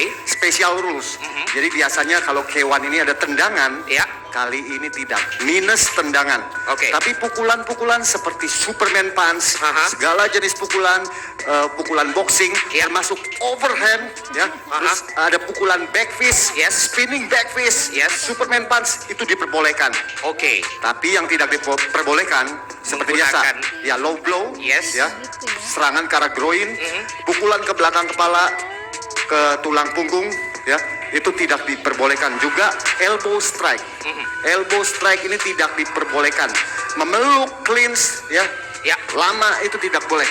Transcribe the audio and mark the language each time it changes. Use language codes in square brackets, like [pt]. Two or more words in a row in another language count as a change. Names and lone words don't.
[en] Special Rules. [id] Jadi biasanya kalau K1 ini ada tendangan, Ya. kali ini tidak. Minus tendangan. Oke. Tapi pukulan-pukulan seperti Superman Punch, segala jenis pukulan, pukulan boxing, Ya. termasuk overhand, ya. Terus ada pukulan [en] back fist, [id] Yes. [en] spinning back fist, [id] Yes. Superman Punch itu diperbolehkan. Oke. Tapi yang tidak diperbolehkan seperti biasa, Menggunakan. [en] ya low blow, [id] Yes. ya, serangan ke arah groin, pukulan ke belakang kepala, ke tulang punggung, ya, itu tidak diperbolehkan. Juga [en] elbow strike, elbow strike [id] ini tidak diperbolehkan. Memeluk, clinch, ya, Ya. lama itu tidak boleh.